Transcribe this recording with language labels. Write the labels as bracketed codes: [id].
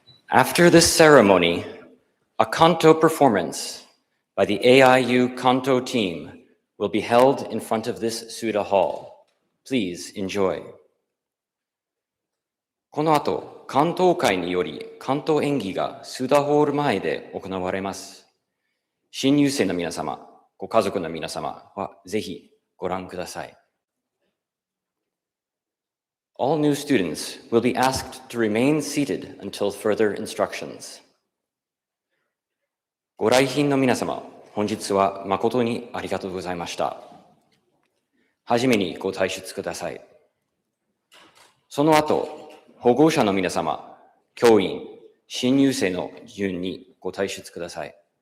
[en] After this ceremony, a canto performance by the AIU canto team will be held in front of this Suda Hall. Please enjoy. [ja] この後、関東会により関東演技がスーダホール前で行われます。新入生の皆様、ご家族の皆様はぜひご覧ください。 [en] All new students will be asked to remain seated until further instructions. [ja] ご来賓の皆様、本日は誠にありがとうございました。はじめにご退出ください。その後、保護者の皆様、教員、新入生の順にご退出ください。